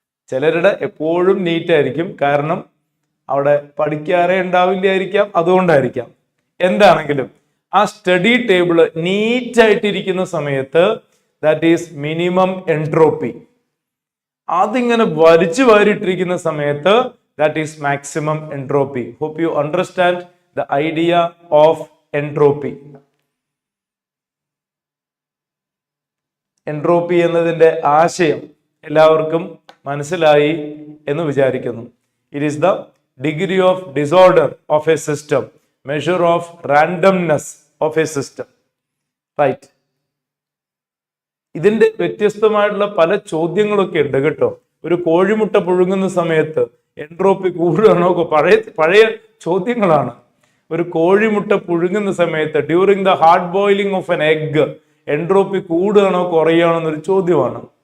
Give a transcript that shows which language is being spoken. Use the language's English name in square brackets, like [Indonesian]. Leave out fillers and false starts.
[Malayalam] ചിലരുടെ എപ്പോഴും നീറ്റായിരിക്കും. കാരണം അവിടെ പഠിക്കാറേ ഉണ്ടാവില്ലായിരിക്കാം, അതുകൊണ്ടായിരിക്കാം. എന്താണെങ്കിലും ആ സ്റ്റഡി ടേബിള് നീറ്റായിട്ടിരിക്കുന്ന സമയത്ത് [English] That is minimum entropy. [Malayalam] അതിങ്ങനെ വലിച്ചു വാരിയിട്ടിരിക്കുന്ന സമയത്ത് [English] that is maximum entropy. Hope you understand the idea of entropy. [Malayalam] Entropy എന്നതിന്റെ ആശയം എല്ലാവർക്കും മനസ്സിലായി എന്ന് വിചാരിക്കുന്നു. [English] It is the degree of disorder of a system, measure of randomness of a system. Right. [Malayalam] ഇതിന്റെ വ്യത്യസ്തമായിട്ടുള്ള പല ചോദ്യങ്ങളൊക്കെ ഉണ്ട് കേട്ടോ. ഒരു കോഴിമുട്ട പുഴുങ്ങുന്ന സമയത്ത് എൻട്രോപ്പി കൂടുകയാണോ? പഴയ ചോദ്യങ്ങളാണ്. ഒരു കോഴിമുട്ട പുഴുങ്ങുന്ന സമയത്ത് [English] during the hard boiling of an egg [Malayalam] entropy കൂടുകയാണോ കുറയുകയാണോ എന്നൊരു ചോദ്യമാണ്.